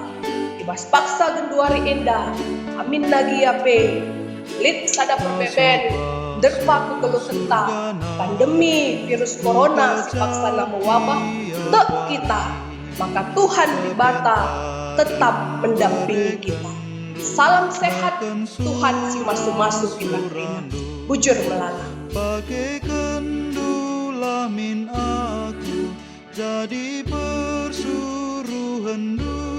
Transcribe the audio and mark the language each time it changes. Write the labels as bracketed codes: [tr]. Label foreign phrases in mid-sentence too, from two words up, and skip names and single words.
[btx] Ibas paksa genduari enda. Amin nagi yape. Lit sada perbeben. Derpa kekeluh kenta. [id] Pandemi virus corona si paksa nama wabah. [btx] Tek kita. [id] Maka Tuhan di bata tetap mendampingi kita. Salam sehat, Tuhan si masuk-masuk kita terima. [btx] Bujur melala. [id] Bagaikan dulamin aku jadi persuruhan